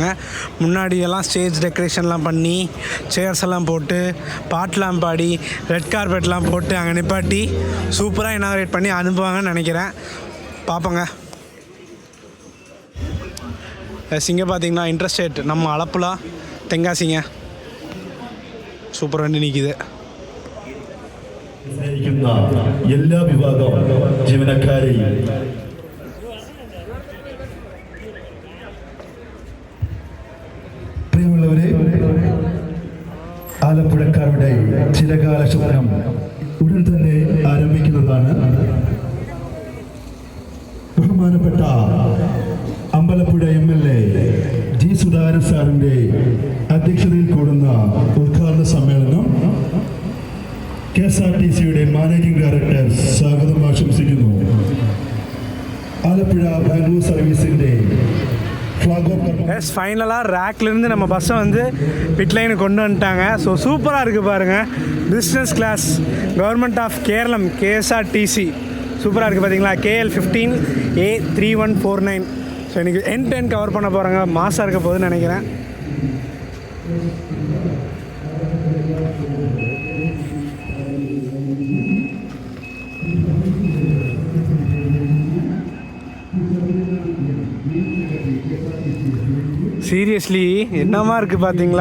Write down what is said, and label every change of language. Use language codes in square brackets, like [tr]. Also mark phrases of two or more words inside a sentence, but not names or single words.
[ta] முன்னாடியெல்லாம் [en] stage decorationlaam [ta] பண்ணி, சேர்ஸ் எல்லாம் போட்டு, பாட்டெலாம் பாடி, [en] red carpetlaam [ta] போட்டு அங்கே நிப்பாட்டி சூப்பராக இனாகிரேட் பண்ணி அனுப்புவாங்கன்னு நினைக்கிறேன். பார்ப்போங்க. இங்கே பார்த்தீங்கன்னா இன்ட்ரெஸ்டேட் நம்ம அலப்புழா தென்காசிங்க. சூப்பர் வண்டி நிற்கிது. [ml] എല്ലാ വിഭാഗം ജീവനക്കാരെയും ആലപ്പുഴക്കാരുടെ ചിരകാല സ്വപ്നം ഉടൻ തന്നെ ആരംഭിക്കുന്നതാണ്. ബഹുമാനപ്പെട്ട അമ്പലപ്പുഴ MLA ജി സുധാകരൻ സാറിൻ്റെ അധ്യക്ഷതയിൽ കൂടുന്ന ഉദ്ഘാടന സമ്മേളനം KSRTCയുടെ [en] managing director [ml] സ്വാഗതം ആശംസിക്കുന്നു. ആലപ്പുഴ ബാംഗ്ലൂർ സർവീസിൻ്റെ [ta] ஃபைனலாக ரேக்லேருந்து நம்ம பஸ்ஸை [en] pit lineukku [ta] கொண்டு வந்துட்டாங்க. ஸோ சூப்பராக இருக்குது பாருங்கள். [en] business class government of Keralam [ta] KSRTC சூப்பராக இருக்குது பார்த்தீங்களா. KL 15A3149. ஸோ இன்றைக்கி [en] end-to-end [ta] கவர் பண்ண போகிறாங்க. மாசாக இருக்க போகுதுன்னு நினைக்கிறேன். சீரியஸ்லி என்னமா இருக்குது பார்த்தீங்களா?